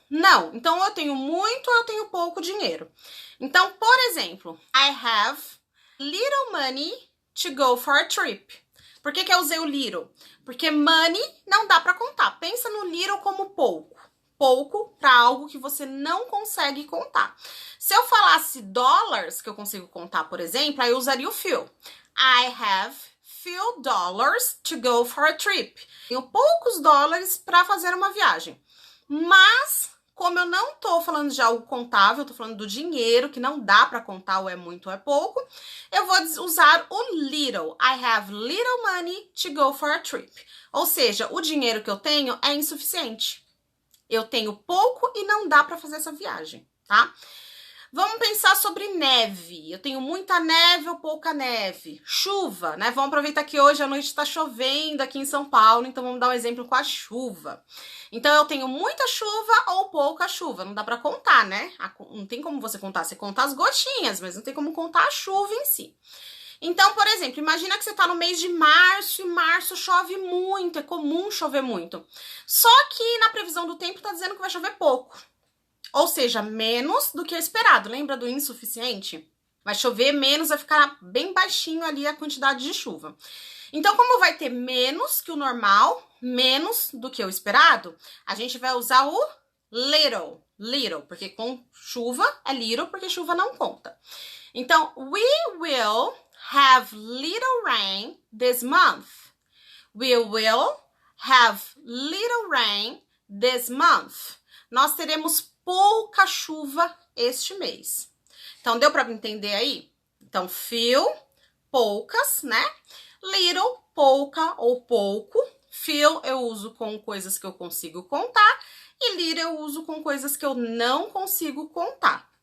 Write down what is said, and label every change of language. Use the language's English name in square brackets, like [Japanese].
[Portuguese] Não, então eu tenho muito ou eu tenho pouco dinheiro. Então, por exemplo, [English] I have little money to go for a trip. [Portuguese] Por que eu usei o little? Porque money não dá para contar. Pensa no little como pouco. Pouco para algo que você não consegue contar. Se eu falasse dólares, que eu consigo contar, por exemplo, aí eu usaria o few. [English] I have few dollars to go for a trip. [Portuguese] Tenho poucos dólares para fazer uma viagem. Mas, como eu não tô falando de algo contável, eu tô falando do dinheiro, que não dá para contar ou é muito ou é pouco, eu vou usar o little. [English] I have little money to go for a trip. [Portuguese] Ou seja, o dinheiro que eu tenho é insuficiente. Eu tenho pouco e não dá para fazer essa viagem, tá? Vamos pensar sobre neve. Eu tenho muita neve ou pouca neve? Chuva, né? Vamos aproveitar que hoje à noite está chovendo aqui em São Paulo, então vamos dar um exemplo com a chuva. Então eu tenho muita chuva ou pouca chuva. Não dá para contar, né? Não tem como você contar. Você conta as gotinhas, mas não tem como contar a chuva em si. Então, por exemplo, imagina que você está no mês de março e março chove muito, é comum chover muito. Só que na previsão do tempo está dizendo que vai chover pouco. Ou seja, menos do que o esperado. Lembra do insuficiente? Vai chover menos, vai ficar bem baixinho ali a quantidade de chuva. Então, como vai ter menos que o normal, menos do que o esperado, a gente vai usar o little, porque com chuva é little, porque chuva não conta. [English] Então, we will have little rain this month. We will have little rain this month. [Portuguese] Nós teremos pouca chuva este mês. Então, deu para entender aí? Então, few, poucas, né? Little, pouca ou pouco. Few eu uso com coisas que eu consigo contar. E little eu uso com coisas que eu não consigo contar.